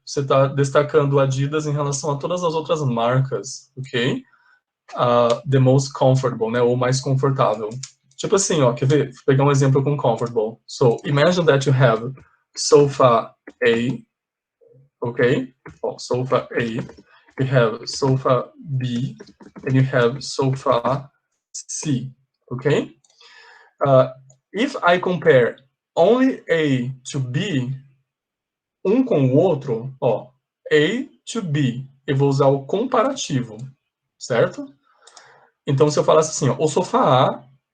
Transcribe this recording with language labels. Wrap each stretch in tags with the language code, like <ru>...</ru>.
<pt>Você está destacando Adidas em relação a todas as outras marcas, ok?</pt> <en>The most comfortable,</en> <pt>né? Ou mais confortável. Tipo assim, ó, quer ver? Vou pegar um exemplo com comfortable.</pt> <en>So, imagine that you have sofa A, ok? Oh, sofa A. You have sofa B, and you have sofa C, ok? If I compare only A to B,</en> <pt>um com o outro, ó,</pt> <en>A to B,</en> <pt>eu vou usar o comparativo, certo? Então, se eu falasse assim, ó, o sofá A</pt>